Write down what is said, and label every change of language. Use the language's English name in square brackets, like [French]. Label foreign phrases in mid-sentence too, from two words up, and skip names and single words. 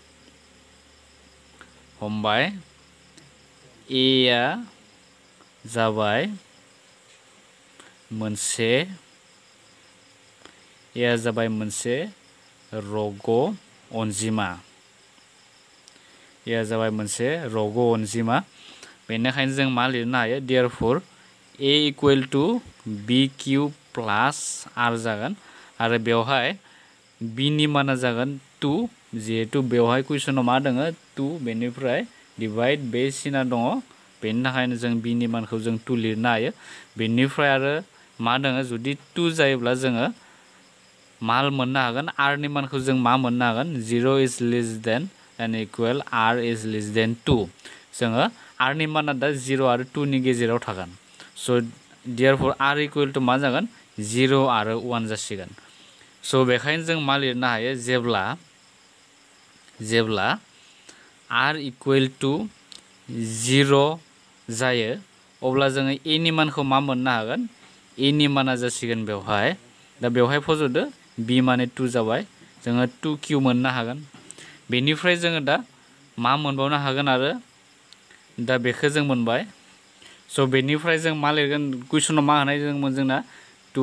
[Bodo] a आ जाबाय मोनसे रग' अनजिमा बेनिखायनो जों मा लिरनो हायो [English] therefore a equal to b cube plus r [Bodo] जागोन आरो बेवहाय b नि माना जागोन 2 जिहेतु बेवहाय कुइसनाव मा दङ 2 बेनिफ्राय [English] divide by [Bodo] सिना दङ बेनि थाखायनो जों b नि मानखौ जों 2 लिरनो हायो बेनिफ्राय आरो मा दङ जुदि 2 जायोब्ला जोङो मा मोननो हागोन r नि मानखौ जों मा मोननो हागोन [English] 0 is less than and equal r is less than 2 [Bodo] जोङो r नि माना दा 0 आरो 2 नि गेजेराव थागोन स' [English] therefore r equal to [Bodo] मा जागोन 0 आरो 1 जासिगोन स' बेखायनो जों मा लिरनो हायो जेब्ला [English] r equal to 0 [Bodo] जायो अब्ला जोङो a नि मानखौ मा मोननो हागोन a नि माना जासिगोन बेवहाय दा बेवहाय फज'दो b माने 2 जाबाय जोङो 2q मोननो हागोन बेनिफ्राय जोङो दा मा मोनबावनो हागोन आरो दा बेखौ जों मोनबाय स' बेनिफ्राय जों मा लिरगोन कुइसनाव मा होनाय दंमोन जोंना 2